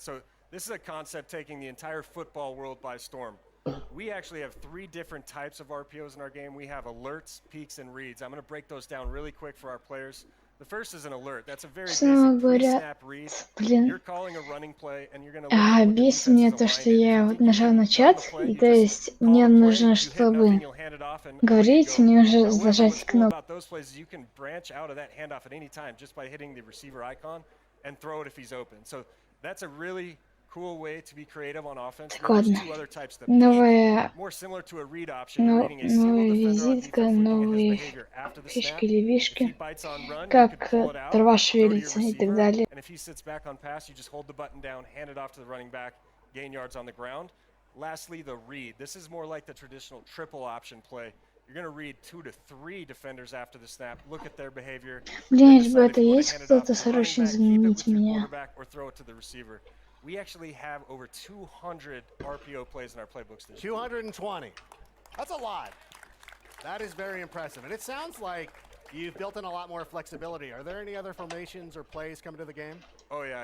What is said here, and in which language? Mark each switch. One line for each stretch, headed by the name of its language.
English: So this is a concept taking the entire football world by storm. We actually have 3 different types of RPOs in our game. We have alerts, peaks, and reads. I'm going to break those down really quick for our players. The first is an alert. That's a very basic pre-snap read. You're calling a running play, and you're going to
Russian: бесит меня то, что я вот нажал на чат, и то есть мне нужно, чтобы говорить, мне нужно зажать кнопку.
English: Those plays, you can branch out of that handoff at any time just by hitting the receiver icon and throw it if he's open. So that's a really cool way to be creative on offense. There's 2 other types. The peak, more similar to a read option, reading a single defender on defense, looking at his behavior after the snap. If he bites on run, you can pull it out, throw to your receiver, and if he sits back on pass, you just hold the button down, hand it off to the running back, gain yards on the ground. Lastly, the read. This is more like the traditional triple option play. You're going to read 2 to 3 defenders after the snap, look at their behavior,
Russian: Блин, ребята, есть кто-то срочно заменить меня?
English: or throw it to the receiver. We actually have over 200 RPO plays in our playbooks this year. 220. That's a lot. That is very impressive. And it sounds like you've built in a lot more flexibility. Are there any other formations or plays coming to the game? Oh, yeah.